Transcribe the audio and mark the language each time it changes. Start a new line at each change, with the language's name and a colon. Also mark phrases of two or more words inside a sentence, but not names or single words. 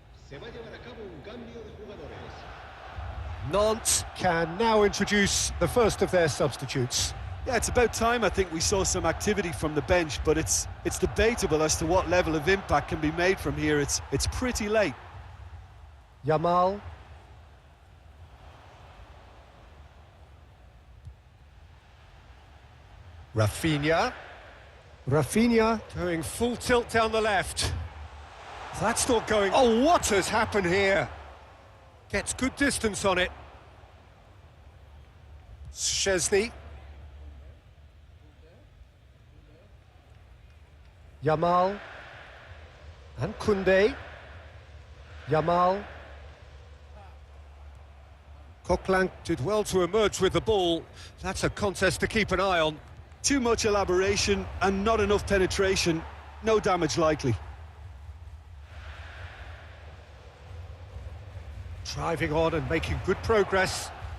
Spanish: Se va a llevar a cabo un cambio de jugadores.
English: Nantes can now introduce the first of their substitutes. Yeah, it's about time I think we saw some activity from the bench, but it's debatable as to what level of impact can be made from here. It's pretty late. Yamal. Rafinha. Rafinha doing full tilt down the left. That's not going... Oh, what has happened here? Gets good distance on it. Szczesny. Yamal. And Koundé. Yamal. Coquelin did well to emerge with the ball. That's a contest to keep an eye on. Too much elaboration and not enough penetration. No damage likely. Driving on and making good progress.